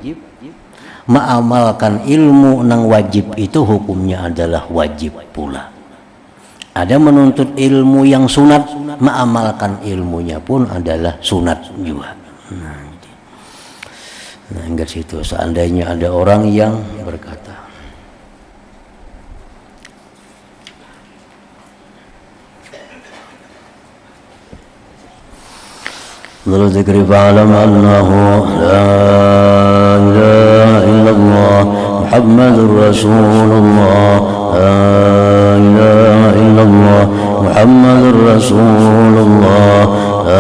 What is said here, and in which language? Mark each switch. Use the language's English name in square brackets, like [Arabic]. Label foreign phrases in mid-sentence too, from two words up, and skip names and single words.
[Indonesian] Mengamalkan ilmu nang wajib itu hukumnya adalah wajib pula. Ada menuntut ilmu yang sunat, mengamalkan ilmunya pun adalah sunat juga. Nah, ingat situ. Seandainya ada orang yang berkata, [Arabic] ذكر فاعلم أنه لا إله إلا الله محمد رسول الله لا إله إلا الله محمد رسول الله لا